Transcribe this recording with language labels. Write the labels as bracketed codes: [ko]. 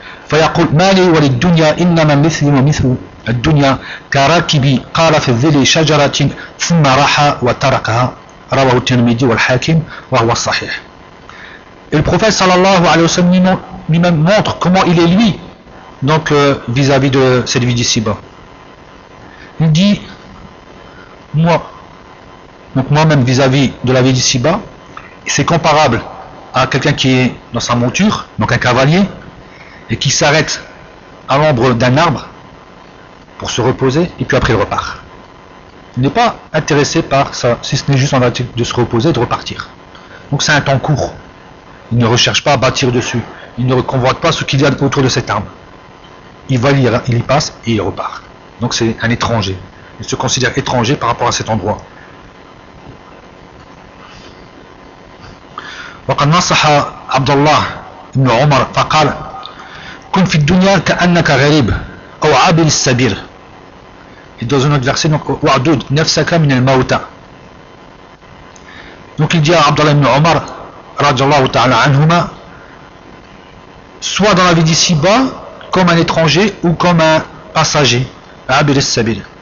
[ar] فيقول مالي وللدنيا إنما مثلي ومثل الدنيا كراكب قال في الظل شجرة ثم راح وتركها رواه الترمذي والحاكم وهو الصحيح. [fr] Le prophète [ar] sallallahu alayhi wa sallam [fr] lui montre comment il est lui donc vis-à-vis de cette vie d'ici-bas. Il dit, moi Donc moi-même vis-à-vis de la vie d'ici-bas, c'est comparable à quelqu'un qui est dans sa monture, donc un cavalier, et qui s'arrête à l'ombre d'un arbre pour se reposer, et puis après il repart. Il n'est pas intéressé par ça, si ce n'est juste en fait de se reposer et de repartir. Donc c'est un temps court. Il ne recherche pas à bâtir dessus. Il ne convoite pas ce qu'il y a autour de cet arbre. Il va lire, il y passe et il repart. Donc c'est un étranger. Il se considère étranger par rapport à cet endroit. [ar] وقد نصح عبد الله بن عمر فقال كن في الدنيا كأنك غريب أو عابر السبيل. [fr] Et dans un autre verset, donc [ar] وعدود نفسك من الموتى. [fr] Donc il dit à عبد الله بن عمر [ar] رضي الله تعالى عنهما, [fr] soit dans la vie d'ici-bas comme un étranger ou comme un passager, [ar] عابر السبيل.